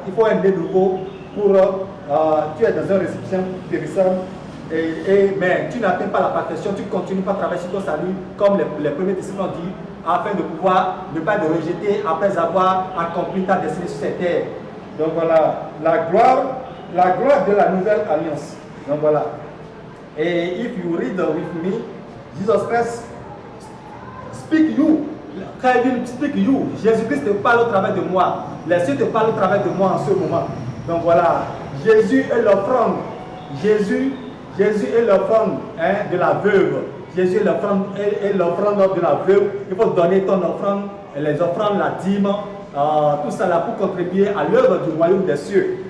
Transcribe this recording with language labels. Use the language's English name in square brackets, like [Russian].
[French] Il faut être né de nouveau pour. Tu es dans un récipient périssable, mais tu n'atteins pas la perfection, tu continues pas à travailler sur ton salut, comme les premiers disciples ont dit, afin de pouvoir ne pas te rejeter après avoir accompli ta destinée sur cette terre. Donc voilà, la gloire de la nouvelle alliance. Donc voilà. [English] Et if you read with me, Jesus Christ speak you. [French] Quand il dit [English] speak you, [French] Jésus-Christ te parle au travers de moi. Les cieux te parlent au travers de moi en ce moment. Donc voilà, Jésus est l'offrande. Jésus est l'offrande de la veuve. Jésus est l'offrande de la veuve. Il faut donner ton offrande, les offrandes, la dîme, tout ça là pour contribuer à l'œuvre du royaume des cieux.